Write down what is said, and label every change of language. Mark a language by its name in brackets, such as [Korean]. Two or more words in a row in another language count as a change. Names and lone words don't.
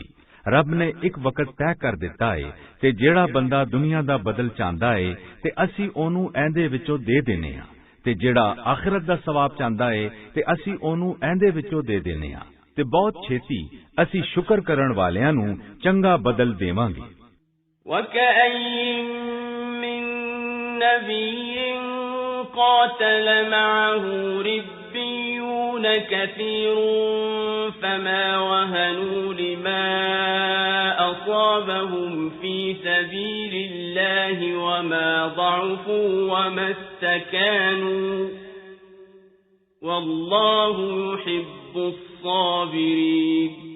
[Punjabi] ਰੱਬ ਨੇ ਇੱਕ ਵਕਤ ਤੈਅ ਕਰ ਦਿੱਤਾ ਹੈ ਤੇ ਜਿਹੜਾ ਬੰਦਾ ਦੁਨੀਆ ਦਾ ਬਦਲ ਚਾਹੁੰਦਾ ਹੈ ਤੇ ਅਸੀਂ ਉਹਨੂੰ ਇਹਦੇ ਵਿੱਚੋਂ ਦੇ ਦੇਨੇ ਆ ਤੇ ਜਿਹੜਾ ਆਖਿਰਤ ਦਾ ਸਵਾਬ ਚਾਹੁੰਦਾ ਹੈ ਤੇ ਅਸੀਂ ਉਹਨੂੰ ਇਹਦੇ ਵਿੱਚੋਂ ਦੇ ਦੇਨੇ ਆ ਤੇ ਬਹੁਤ ਛੇਤੀ ਅਸੀਂ ਸ਼ੁਕਰ ਕਰਨ ਵਾਲਿਆਂ ਨੂੰ ਚੰਗਾ ਬਦਲ ਦੇਵਾਂਗੇ। [Arabic] وَكَأَيِّن مِّن نَّبِيٍّ قَاتَلَ مَعَهُ رِبِّيُّونَ كَثِيرٌ فَمَا وَهَنُوا لِمَا أَصَابَهُمْ فِي سَبِيلِ اللَّهِ وَمَا ضَعُفُوا وَمَا اسْتَكَانُوا والله يحب الصابرين